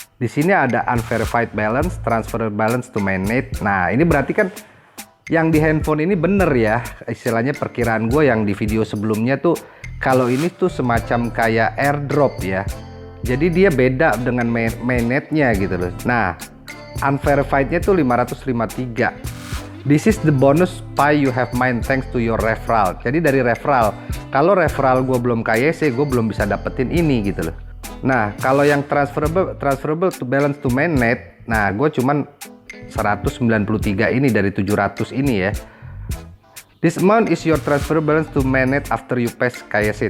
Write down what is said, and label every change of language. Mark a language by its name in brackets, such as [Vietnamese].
[Indonesian] Di sini ada [English] unverified balance, transfer balance to mainnet. [Indonesian] Nah, ini berarti kan yang di handphone ini bener ya. Istilahnya perkiraan gue yang di video sebelumnya tuh, kalau ini tuh semacam kayak airdrop ya. Jadi dia beda dengan mainnetnya gitu loh. Nah, unverified-nya tuh 553. [English] This is the bonus Pi you have mined thanks to your referral. [Indonesian] Jadi dari referral. Kalau referral gue belum KYC, gue belum bisa dapetin ini gitu loh. Nah, kalau yang transferable to balance to mainnet, nah gue cuman 193 ini dari 700 ini ya. [English] This amount is your transfer balance to mainnet after you pass KYC.